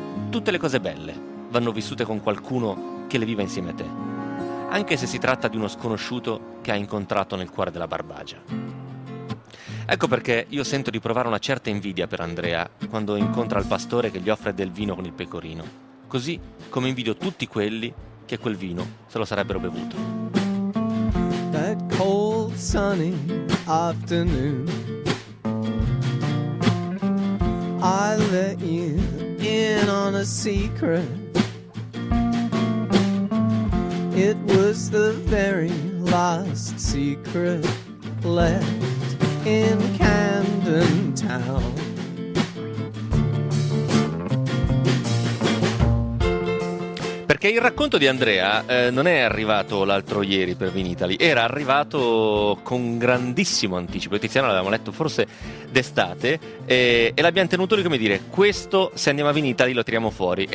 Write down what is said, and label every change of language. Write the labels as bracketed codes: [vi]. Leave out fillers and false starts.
[it] Tutte le cose belle vanno vissute con qualcuno che le viva insieme a te, anche se si tratta di uno sconosciuto che hai incontrato nel cuore della Barbagia. Ecco perché io sento di provare una certa invidia per Andrea quando incontra il pastore che gli offre del vino con il pecorino, così come invidio tutti quelli che quel vino se lo sarebbero bevuto. [en] That cold sunny afternoon, I let you in on a secret. It was the very last secret left in Camden Town. [it] Perché il racconto di Andrea non è arrivato l'altro ieri per Vinitaly, era arrivato con grandissimo anticipo. Tiziano l'avevamo letto forse d'estate e l'abbiamo tenuto lì, come dire, questo se andiamo a Vinitaly lo tiriamo fuori.